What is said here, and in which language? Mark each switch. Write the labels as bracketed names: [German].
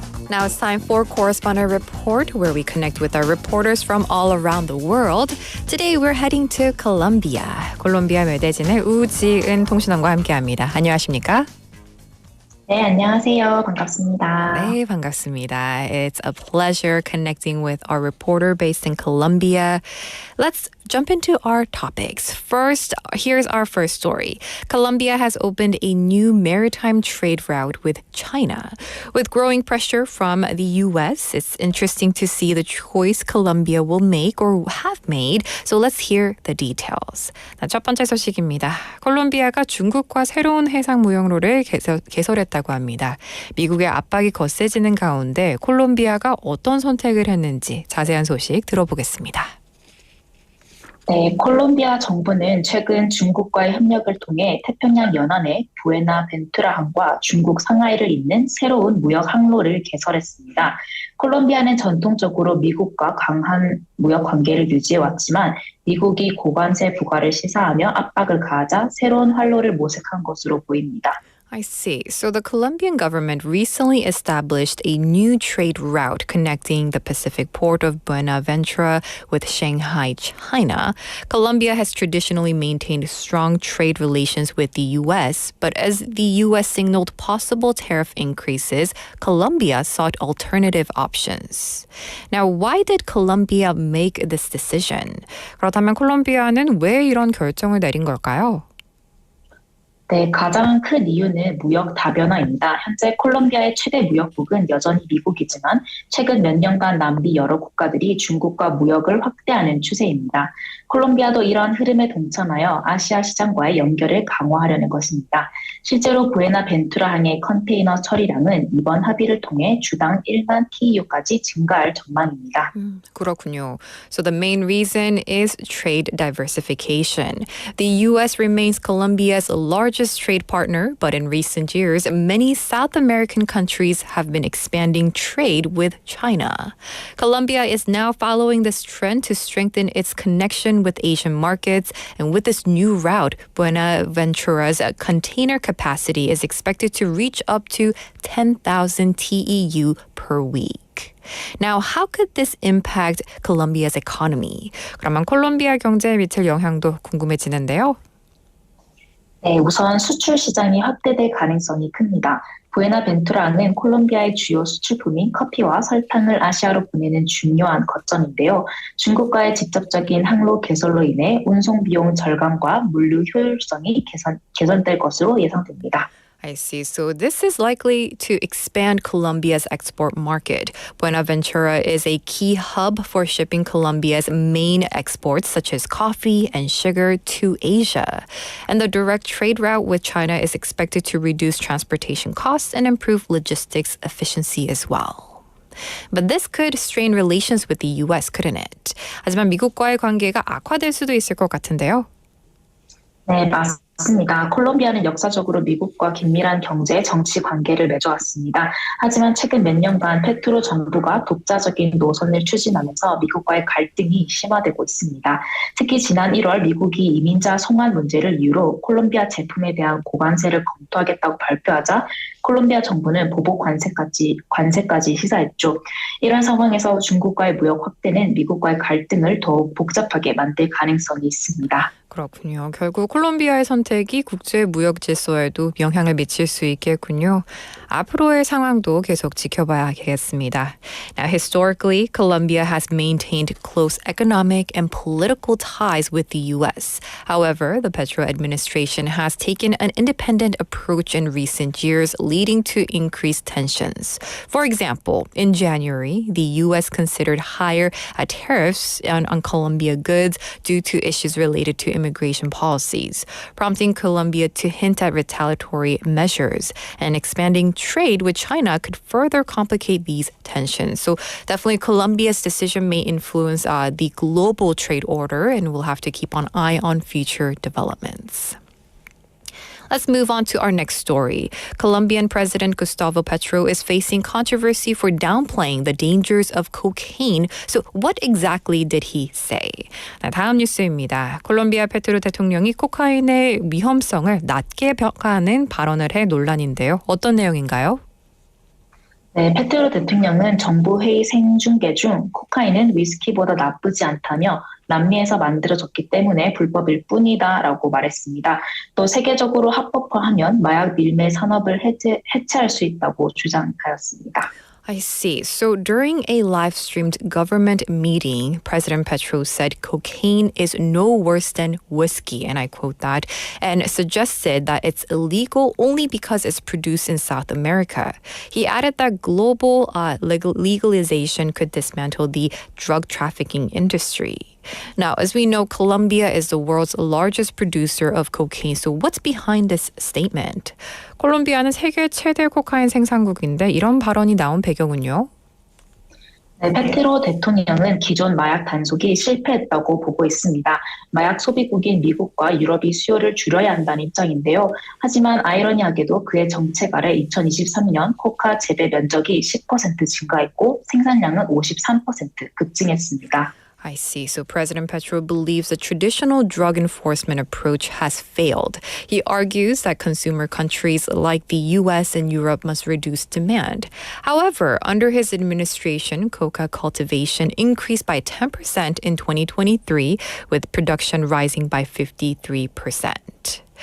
[English] Now it's time for Correspondent Report, where we connect with our reporters from all around the world. Today we're heading to Colombia. [Korean] 콜롬비아 매대진의 우지은 통신원과 함께합니다. 안녕하십니까? 네, 안녕하세요. 반갑습니다. 네, 반갑습니다. [English] It's a pleasure connecting with our reporter based in Colombia. Let's jump into our topics. First, here's our first story. Colombia has opened a new maritime trade route with China. With growing pressure from the U.S., it's interesting to see the choice Colombia will make or have made. So let's hear the details. [Korean] 첫 번째 소식입니다. 콜롬비아가 중국과 새로운 해상 무역로를 개설했다고 합니다. 미국의 압박이 거세지는 가운데 콜롬비아가 어떤 선택을 했는지 자세한 소식 들어보겠습니다. 네, 콜롬비아 정부는 최근 중국과의 협력을 통해 태평양 연안의 부에나벤투라항과 중국 상하이를 잇는 새로운 무역 항로를 개설했습니다. 콜롬비아는 전통적으로 미국과 강한 무역 관계를 유지해왔지만 미국이 고관세 부과를 시사하며 압박을 가하자 새로운 활로를 모색한 것으로 보입니다. [English] I see. So the Colombian government recently established a new trade route connecting the Pacific port of Buenaventura with Shanghai, China. Colombia has traditionally maintained strong trade relations with the U.S., but as the U.S. signaled possible tariff increases, Colombia sought alternative options. Now, why did Colombia make this decision? [Korean] 그렇다면 콜롬비아는 왜 이런 결정을 내린 걸까요? 네, 가장 큰 이유는 무역 다변화입니다. 현재 콜롬비아의 최대 무역국은 여전히 미국이지만 최근 몇 년간 남미 여러 국가들이 중국과 무역을 확대하는 추세입니다. 콜롬비아도 이러한 흐름에 동참하여 아시아 시장과의 연결을 강화하려는 것입니다. 실제로 부에나벤투라항의 컨테이너 처리량은 이번 합의를 통해 주당 1만 TU까지 증가할 전망입니다. 그렇군요. [English] So the main reason is trade diversification. The U.S. remains Colombia's largest trade partner, but in recent years, many South American countries have been expanding trade with China. Colombia is now following this trend to strengthen its connection with Asian markets, and with this new route, Buenaventura's container capacity is expected to reach up to 10,000 TEU per week. Now, how could this impact Colombia's economy? [Korean] 그러면 콜롬비아 경제에 미칠 영향도 궁금해지는데요. 네, 우선 수출 시장이 확대될 가능성이 큽니다. 부에나벤투라는 콜롬비아의 주요 수출품인 커피와 설탕을 아시아로 보내는 중요한 거점인데요. 중국과의 직접적인 항로 개설로 인해 운송 비용 절감과 물류 효율성이 개선될 것으로 예상됩니다. [English] I see. So this is likely to expand Colombia's export market. Buenaventura is a key hub for shipping Colombia's main exports, such as coffee and sugar, to Asia. And the direct trade route with China is expected to reduce transportation costs and improve logistics efficiency as well. But this could strain relations with the US, couldn't it? [Korean] 하지만 미국과의 관계가 악화될 수도 있을 것 같은데요. 네, 맞습니다. 콜롬비아는 역사적으로 미국과 긴밀한 경제, 정치 관계를 맺어왔습니다. 하지만 최근 몇 년간 페트로 정부가 독자적인 노선을 추진하면서 미국과의 갈등이 심화되고 있습니다. 특히 지난 1월 미국이 이민자 송환 문제를 이유로 콜롬비아 제품에 대한 고관세를 검토하겠다고 발표하자 콜롬비아 정부는 보복 관세까지 시사했죠. 이런 상황에서 중국과의 무역 확대는 미국과의 갈등을 더욱 복잡하게 만들 가능성이 있습니다. 그렇군요. 결국 콜롬비아의 선택이 국제 무역 질서에도 영향을 미칠 수 있겠군요. 앞으로의 상황도 계속 지켜봐야겠습니다. [English] Now, historically, Colombia has maintained close economic and political ties with the U.S. However, the Petro administration has taken an independent approach in recent years, leading to increased tensions. For example, in January, the U.S. considered higher tariffs on Colombia goods due to issues related to immigration policies, prompting Colombia to hint at retaliatory measures, and expanding trade with China could further complicate these tensions. So definitely Colombia's decision may influence the global trade order, and we'll have to keep an eye on future developments. Let's move on to our next story. Colombian President Gustavo Petro is facing controversy for downplaying the dangers of cocaine. So what exactly did he say? [Korean] 다음 뉴스입니다. 콜롬비아 페트로 대통령이 코카인의 위험성을 낮게 평가하는 발언을 해 논란인데요. 어떤 내용인가요? 네, 페트로 대통령은 정부 회의 생중계 중 코카인은 위스키보다 나쁘지 않다며 남미에서 만들어졌기 때문에 불법일 뿐이다라고 말했습니다. 또 세계적으로 합법화하면 마약 밀매 산업을 해체할 수 있다고 주장하였습니다. [English] I see. So during a live-streamed government meeting, President Petro said cocaine is no worse than whiskey, and I quote that, and suggested that it's illegal only because it's produced in South America. He added that global legalization could dismantle the drug trafficking industry. Now, as we know, Colombia is the world's largest producer of cocaine. So what's behind this statement? [Korean] 콜롬비아는 세계 최대 코카인 생산국인데 이런 발언이 나온 배경은요? 네, 페트로 대통령은 기존 마약 단속이 실패했다고 보고 있습니다. 마약 소비국인 미국과 유럽이 수요를 줄여야 한다는 입장인데요. 하지만 아이러니하게도 그의 정책 아래 2023년 코카 재배 면적이 10% 증가했고 생산량은 53% 급증했습니다. [English] I see. So President Petro believes the traditional drug enforcement approach has failed. He argues that consumer countries like the US and Europe must reduce demand. However, under his administration, coca cultivation increased by 10% in 2023, with production rising by 53%.